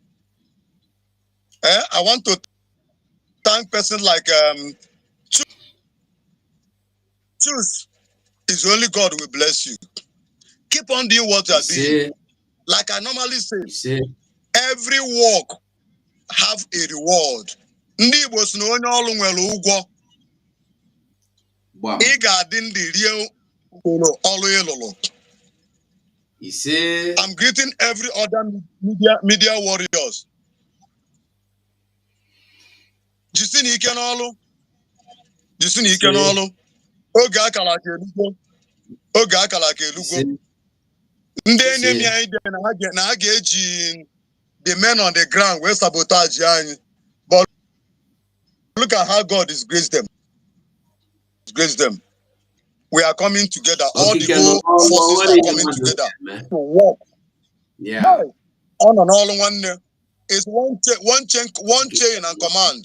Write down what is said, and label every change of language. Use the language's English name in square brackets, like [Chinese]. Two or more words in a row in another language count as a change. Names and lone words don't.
[English] I want to thank person like Choose. It's only God will bless you. Keep on doing what you are doing. Like I normally say, every work have a reward. [Igbo] Ndị Igbo si na onye ọrụ nwere ụgwọ. Ị ga-adị ndị rie ọrụ ịlụrụ. [English] I'm greeting every other media warriors. [Igbo] Jisi na ike n'ọrụ. Jisi na ike n'ọrụ. Oge akara aka elugo. Oge akara aka elugo. Ndị enemy anyị dị na ha ga-eji [English] the men on the ground will sabotage [Igbo] anyị. [English] But look at how God is graced them. Grace them. We are coming together. All the whole forces are coming together to work. Yeah. On and all one is one chain and command.